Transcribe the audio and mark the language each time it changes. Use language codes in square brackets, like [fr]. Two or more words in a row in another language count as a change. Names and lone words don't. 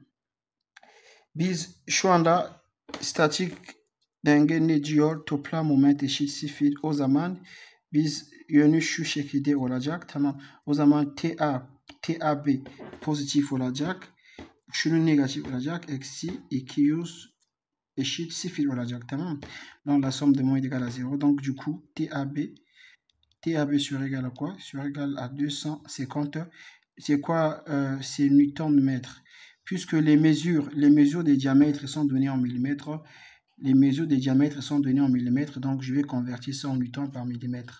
[tr] Biz şu anda statik denge ne diyor? Toplam moment eşit 0. O zaman biz yönü şu şekilde olacak. Tamam. O zaman TAB pozitif olacak. Şunun negatif olacak. Eksi 200 eşit 0 olacak. Tamam. [fr] Donc la somme de moins est égale à 0. Donc du coup TAB sur égal à quoi? Sur égal à 250. C'est quoi? C'est Newton-mètre. Puisque les mesures des diamètres sont données en millimètres, les mesures des diamètres sont données en millimètres, donc je vais convertir ça en newton par millimètre.